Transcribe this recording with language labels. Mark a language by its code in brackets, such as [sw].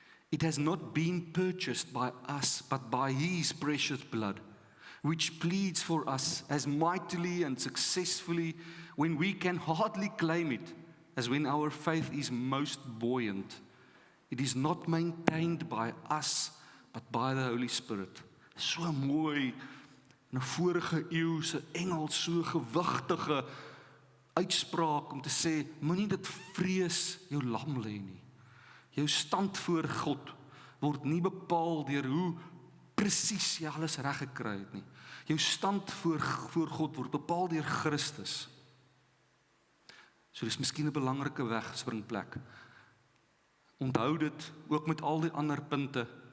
[en] It has not been purchased by us, but by his precious blood, which pleads for us as mightily and successfully when we can hardly claim it, as when our faith is most buoyant. It is not maintained by us, but by the Holy Spirit. [af] So mooi 'n vorige eeu se engel so gewigtige uitspraak om te sê, moenie dit vrees jou lam lê nie. Jou stand voor God word nie bepaal deur hoe presies jy alles reg gekry het nie. Jou stand voor God word bepaal deur Christus. So dis miskien 'n belangrike wegspringplek. Onthou dit ook met al die ander punte.